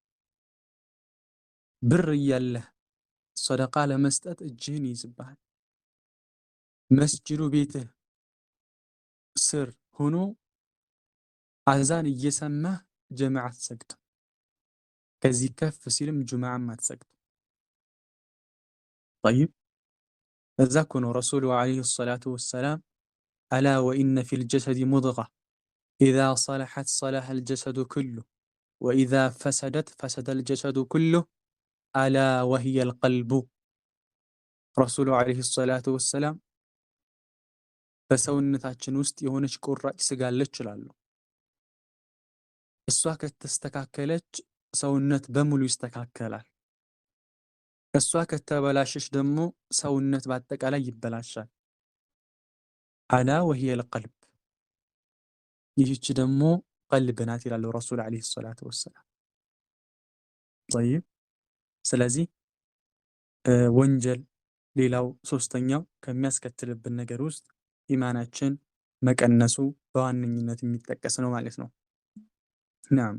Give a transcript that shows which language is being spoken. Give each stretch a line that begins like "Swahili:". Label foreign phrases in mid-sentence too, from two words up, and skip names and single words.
Amharic: ብር እያለህ ሰደቃ ለመስጠት እጅህን ይይዝብሃል። መስጂዱ ቤትህ ስር ሆኖ አዛን እየሰማህ ጀማዓ አትሰግድም። ከዚህ ከፍ ሲልም ጁምዓም አትሰግድም።
Arabic: طيب إذا
Amharic: እኮ ነው
Arabic: رسول عليه الصلاة والسلام ألا وإن في الجسد مضغة إذا صلحت صلح الجسد كله وإذا فسدت فسد الجسد كله ألا وهي قلبه. رسول عليه الصلاة والسلام
Amharic: በሰውነታችን ውስጥ የሆነች ቁራጭ ስጋ አለች ይላሉ። እሷ ከተስተካከለች ሰውነት በሙሉ ይስተካከላል። እሷ ከተበላሸች ደግሞ ሰውነት በአጠቃላይ ይበላሻል።
Arabic: ألا وهي القلب፣
Amharic: ይህች ደግሞ ቀልብ ናት ይላሉ
Arabic: رسول عليه الصلاة والسلام።
Amharic: ጠይብ ስለዚህ ወንጀል ሌላው ሶስተኛው ከሚያስከትልብን ነገር ውስጥ ኢማናችን መቀነሱ በዋነኝነት የሚጠቀስ ነው ማለት ነው። نعم.